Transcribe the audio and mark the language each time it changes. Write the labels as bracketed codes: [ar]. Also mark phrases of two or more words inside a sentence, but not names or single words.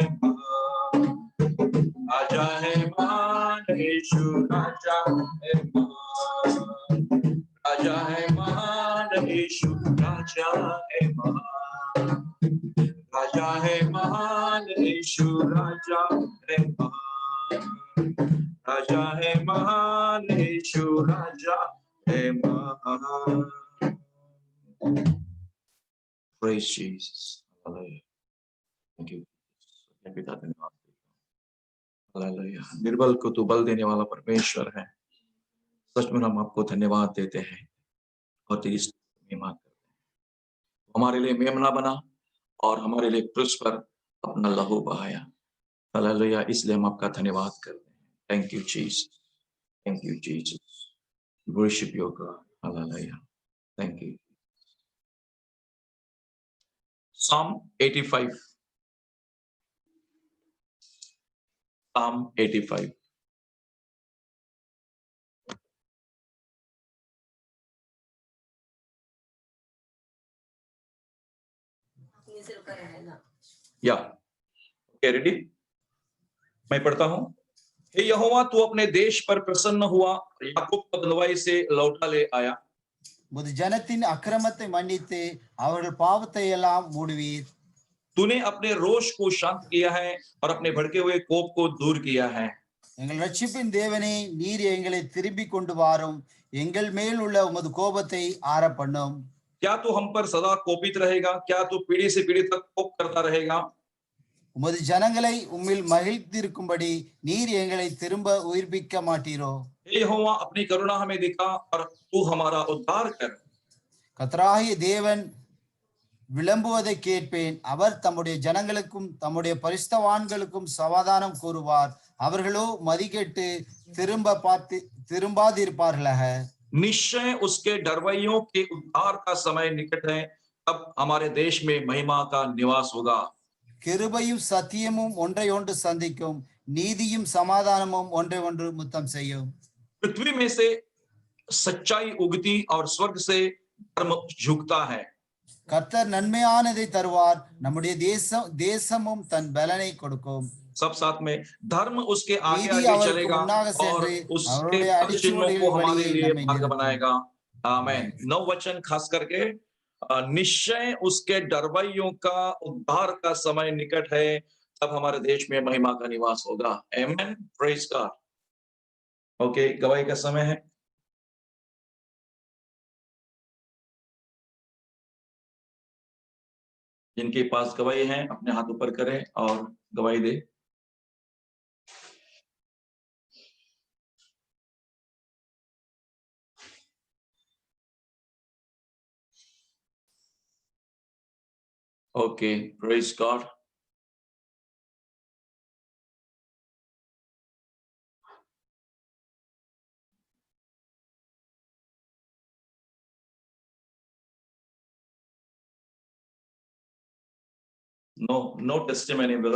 [hi] महान, राजा है महान, यीशु राजा है महान, राजा है महान, यीशु राजा है महान, राजा है महान, यीशु राजा है महान, राजा है महान, यीशु राजा है महान। [en] Praise Jesus. Hallelujah. Thank you. [hi] पिता धन्यवाद। हालेलुया। निर्बल को तू बल देने वाला परमेश्वर है। सच में हम आपको धन्यवाद देते हैं और तेरी महिमा करते हैं। हमारे लिए मेमना बना और हमारे लिए क्रूस पर अपना लहू बहाया। हालेलुया। इसलिए हम आपका धन्यवाद करते हैं। [en] Thank you Jesus, thank you Jesus. Worship your God. Hallelujah. Thank you. Psalm 85. Psalm 85. Yeah okay, ready? [hi] मैं पढ़ता हूं। हे यहोवा, तू अपने देश पर प्रसन्न हुआ, याकूब को बंधुआई से लौटा ले आया। [ta] முது ஜனத்தின் அக்கிரமத்தை மன்னித்து அவர்கள் பாவத்தை எல்லாம் மூடுவீர். [hi] तूने अपने रोष को शांत किया है और अपने भड़के हुए कोप को दूर किया है। [ta] எங்கள் ரட்சிப்பின் தேவனே, நீர் எங்களை திரும்பி கொண்டு வாரும், எங்கள் மேல் உள்ள உமது கோபத்தை ஆற பண்ணும். [hi] क्या तू हम पर सदा कोपित रहेगा? क्या तू पीढ़ी से पीढ़ी तक कोप करता रहेगा? [ta] உமது ஜனங்களை உம்மில் மகிழ்ந்திருக்கும்படி நீர் எங்களை திரும்ப உயிர்ப்பிக்க மாட்டீரோ? [hi] हे यहोवा, अपनी करुणा हमें दिखा और तू हमारा उद्धार कर। [ta] கர்த்தராகிய தேவன் விளம்புவதை கேட்பேன். அவர் தம்முடைய ஜனங்களுக்கும் தம்முடைய பரிசுத்தவான்களுக்கும் சமாதானம் கூறுவார். அவர்களோ மதிகெட்டு திரும்பாதிருப்பார்களாக. [hi] निश्चय उसके डरवैयों के उद्धार का समय निकट है, तब हमारे देश में महिमा का निवास होगा। [ta] கிருபையும் சத்தியமும் ஒன்றை ஒன்று சந்திக்கும், நீதியும் சமாதானமும் ஒன்றை ஒன்று முத்தம் செய்யும். [hi] पृथ्वी में से सच्चाई उगती और स्वर्ग से धर्म झुकता है। [ta] கர்த்தர் நன்மையானதை தருவார், நம்முடைய தேசமும் தன் பலனை கொடுக்கும். [hi] सब साथ में, धर्म उसके आगे [ta] நீதி [hi] आगे [ta] அவருக்கு [hi] चलेगा [ta] முன்னாக [hi] और [ta] சென்று [hi] उसके [ta] அவருடைய [hi] पद चिन्हों को [ta] அடிச்சுவடுகளின் [hi] हमारे [ta] வழியை [hi] लिए [ta] நம்மை [hi] मार्ग [ta] நிறுத்தும். [hi] बनाएगा। आमेन। 9 वचन खास करके निश्चय उसके डरवैयों का उद्धार का समय निकट है, तब हमारे देश में महिमा का निवास होगा। आमेन। [en] Praise God. [hi] ओके, गवाही का समय है। जिनके पास गवाही है अपने हाथ ऊपर करें और गवाही दे। [en] Okay, praise God. No testimony, brother.